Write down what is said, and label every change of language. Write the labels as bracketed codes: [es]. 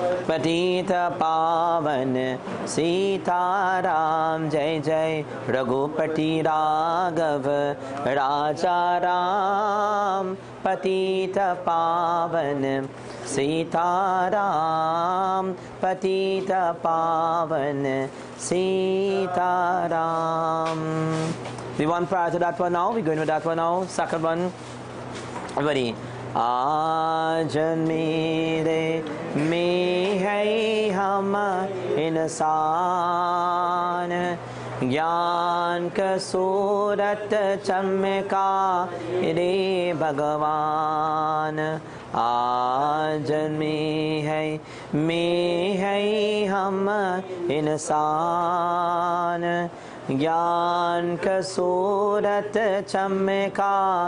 [hi] पतित पावन सीताराम जय जय रघुपति राघव राजा राम पतित पावन सीताराम पतित पावन Sitaram. [en] The one prior to that one now, we're going with that one now. Second one, everybody. [hi] आज मेरे में है हम इंसान ज्ञान का सूरत चमका रे भगवान आज में है हम इंसान ज्ञान का सूरत चमका